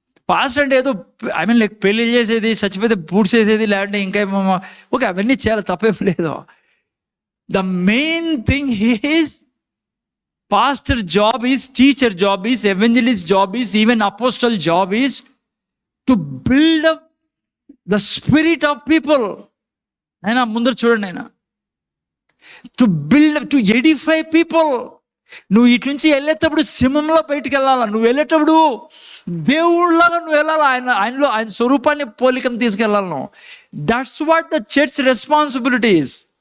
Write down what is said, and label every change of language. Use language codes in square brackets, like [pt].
[te] Pastor అంటే ఏదో like పెళ్లి చేసేది, చచ్చిపోతే పూడ్చేసేది, లేదంటే ఇంకా ఓకే, అవన్నీ చాలా తప్పేం లేదు. [en] The main thing is pastor job is, teacher job is, evangelist job is, even apostle job is to build up the spirit of people. [te] అయినా ముందర చూడండి, అయినా [en] To build, to edify people. [te] నువ్వు ఇటు నుంచి వెళ్ళేటప్పుడు సింహంలో బయటికి వెళ్ళాలా, నువ్వు వెళ్ళేటప్పుడు దేవుళ్ళగా నువ్వు వెళ్ళాలా, ఆయన స్వరూపాన్ని పోలికను తీసుకెళ్ళాలి నువ్వు. [en] That's what the church responsibilities.